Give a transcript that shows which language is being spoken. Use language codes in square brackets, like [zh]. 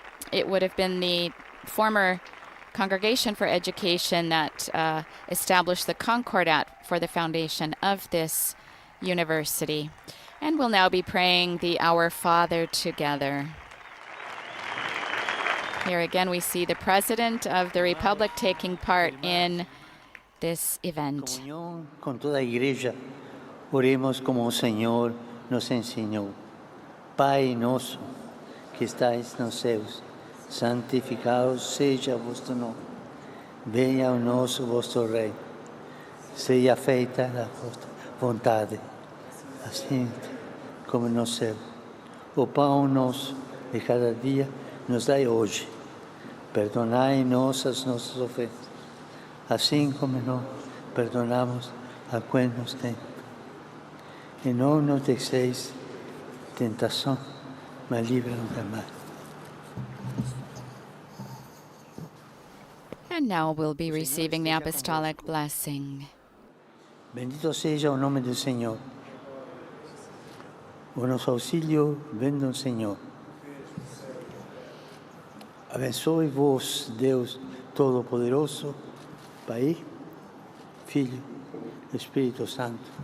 [en] It would have been the former Congregation for Education that established the Concordat for the foundation of this university. And we'll now be praying the Our Father together. Here again we see the President of the Republic taking part in this event. [es] Comunión con toda iglesia, oremos como el Señor nos enseñó. [pt] Pai nosso, que estáis nos céus, santificado seja vosso nome. Venha o nosso vosso reino. Seja feita a vossa vontade, assim como no céu. o pão nosso de cada dia nos dai hoje. Perdonai-nos as nossas ofensas, assim como nós perdonamos a quem nos tem. E não nos deixeis tentação, mas livra-nos do mal. [en] And now we'll be receiving the apostolic blessing. [pt] Bendito seja o nome do Senhor. O nosso auxílio vem do Senhor. Abençoe-vos, Deus Todo-Poderoso, Pai, Filho e Espírito Santo.